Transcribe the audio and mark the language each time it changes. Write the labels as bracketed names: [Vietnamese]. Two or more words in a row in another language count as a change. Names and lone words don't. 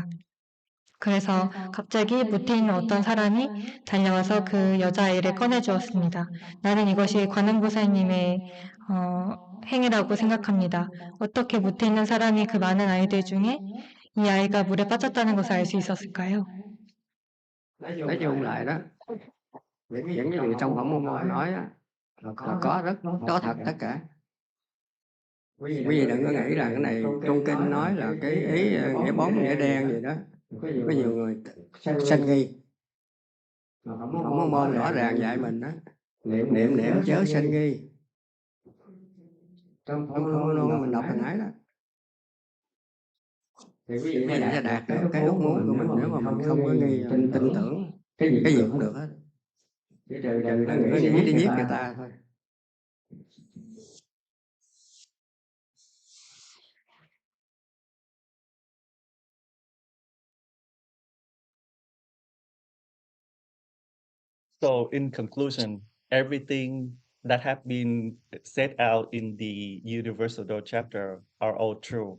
[Korean] 그래서 갑자기 무태 있는 어떤 사람이 달려와서 그 여자아이를 꺼내주었습니다. 나는 이것이 관음보살님의 행위라고 생각합니다. 어떻게 무태 있는 사람이 그 많은 아이들 중에 이 아이가 물에 빠졌다는 것을 알 수 있었을까요? [Vietnamese] Nói chung lại đó, những cái gì trong phẩm môn nói á, là có thật tất cả. Quý vị đừng có nghĩ là cái này trong kinh nói là cái ý nghĩa bóng nghĩa đen gì đó. Có nhiều người sanh nghi. Phẩm môn rõ ràng dạy mình đó, niệm chớ sanh nghi. Trong phẩm môn mình đọc hồi nãy đó, thì quý vị sẽ đạt được cái ước muốn của mình nếu mà mình không có nghi, tin tưởng cái gì cũng được hết. Đừng có nghĩ đi giết người ta thôi. [English] So in conclusion, everything that have been set out in the Universal Door chapter are all true.